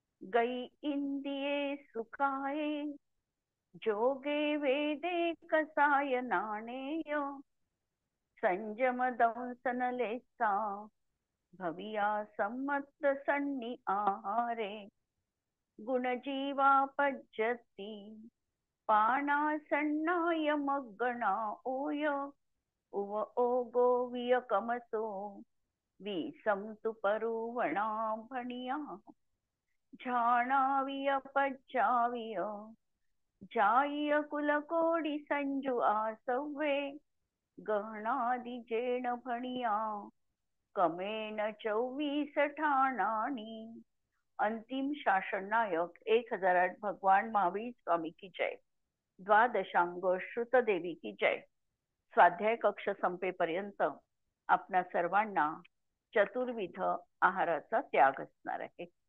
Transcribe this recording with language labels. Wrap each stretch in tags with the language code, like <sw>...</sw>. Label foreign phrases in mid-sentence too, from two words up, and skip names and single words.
<pra>गई इंदिये सुखाये, जोगे वेदे कसाय नाणेय, संजम दंसन लेसा, भविया सम्मत सन्नी आहारे, गुणजीवा पज्जती, पाना सन्नाय मग्गणा ओय, उव ओगो वियकमसो, विसंतु परुवणा भणिया, झाणाविय पज्जाविय, जाय कुलकोडी संजू आसवे, गहनादि जेण भणिया, कमेन 24 ठाणानी.</pra> <hi>अंतिम शासन नायक 1008 भगवान महावीर स्वामी की जय. द्वादशांग श्रुतदेवी की जय.</hi> <mr>स्वाध्याय कक्ष संपेपर्यंत आपणा सर्वांना चतुर्विध आहाराचा त्याग असणार आहे.</mr>